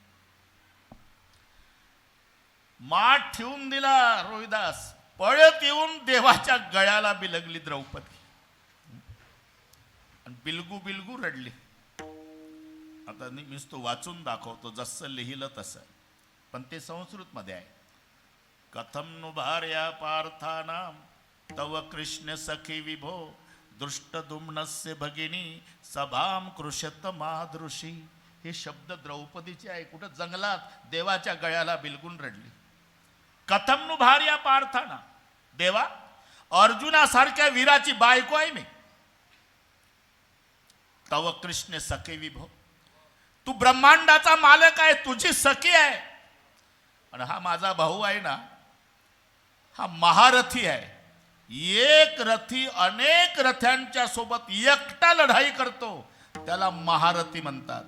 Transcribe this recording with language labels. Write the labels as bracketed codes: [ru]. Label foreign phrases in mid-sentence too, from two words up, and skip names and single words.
[mr] माठ ठेवून दिला रोहिदास. पळत येऊन देवाच्या गळ्याला बिलगली द्रौपदी आणि बिलगू बिलगू रडली. आता मी तो वाचून दाखवतो जसं लिहिलं तसं, पण ते संस्कृत मध्ये आहे. [sa] कथम नु भार्या पार्थानाम तव कृष्ण सखी विभो दृष्टद्युम्नस्य भगिनी सभाम कृषत मादृशी. [mr] हे शब्द द्रौपदीचे आहे. कुठं जंगलात देवाच्या गळ्याला बिलगून रडली. [sa] कथम नु भार्या पार्थाना, [mr] देवा अर्जुनासारख्या वीराची बायको आहे मी. [sa] तव कृष्ण सखे विभो, [mr] तू ब्रह्मांडाचा मालक आहे, तुझी सखी आहे. आणि हा माझा भाऊ आहे ना, हा महारथी आहे. एक रथी अनेक रथ्यांच्या सोबत एकटा लढाई करतो, त्याला महारथी म्हणतात.